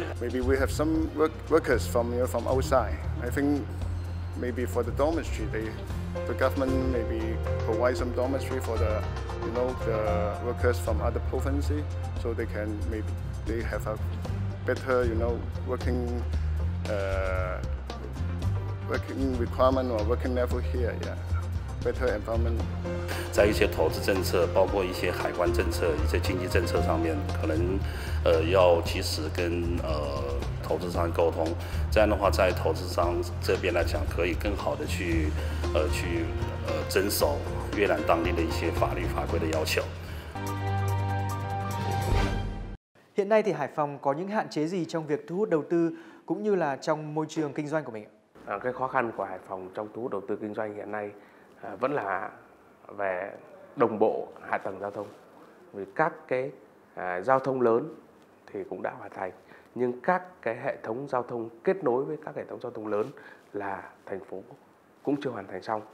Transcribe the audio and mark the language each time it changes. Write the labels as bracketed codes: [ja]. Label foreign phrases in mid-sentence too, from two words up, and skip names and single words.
[en] Maybe we have some workers from outside. I think maybe for the dormitory, the government maybe provide some dormitory for the the workers from other provinces, so they can they have a better working requirement or working level here. Yeah. Better environment. [zh] 在一些投资政策，包括一些海关政策、一些经济政策上面，可能要及时跟投资商沟通。这样的话，在投资商这边来讲，可以更好的去遵守越南当地的一些法律法规的要求。 [vi] Hiện nay thì Hải Phòng có những hạn chế gì trong việc thu hút đầu tư cũng như là trong môi trường kinh doanh của mình ạ? Cái khó khăn của Hải Phòng trong thu hút đầu tư kinh doanh hiện nay vẫn là về đồng bộ hạ tầng giao thông. Vì các cái giao thông lớn thì cũng đã hoàn thành, nhưng các cái hệ thống giao thông kết nối với các hệ thống giao thông lớn là thành phố cũng chưa hoàn thành xong.